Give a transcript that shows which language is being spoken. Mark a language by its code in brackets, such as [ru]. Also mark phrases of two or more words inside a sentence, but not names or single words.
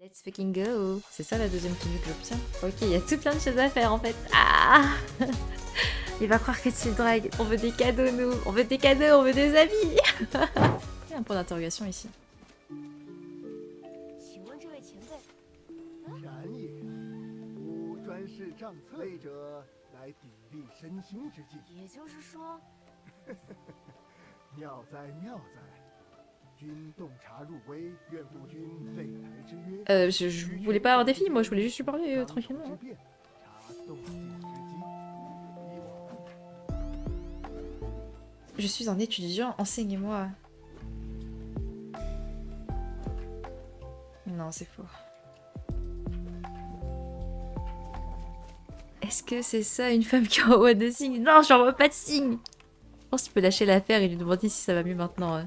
[en] Let's fucking go. [fr] C'est ça la deuxième tenue que j'obtiens. Ok, il y a tout plein de choses à faire en fait. Ah. Il va croire que tu le dragues. On veut des cadeaux nous. On veut des cadeaux, on veut des habits. Il y a un point d'interrogation ici. [zh] 请问这位前辈，然也，吾专事帐策位者，来砥砺身心之计。也就是说，妙哉妙哉！君洞察入微，愿负君擂台之约。 [fr] Je voulais pas avoir des filles, moi je voulais juste lui parler tranquillement. [zh] 之变，察动静之机。以往 [fr] Je suis un étudiant, enseignez-moi. Non, c'est faux. Est-ce que c'est ça une femme qui envoie des signes? Non, j'envoie pas de signes. Je pense que tu peux lâcher l'affaire et lui demander si ça va mieux maintenant.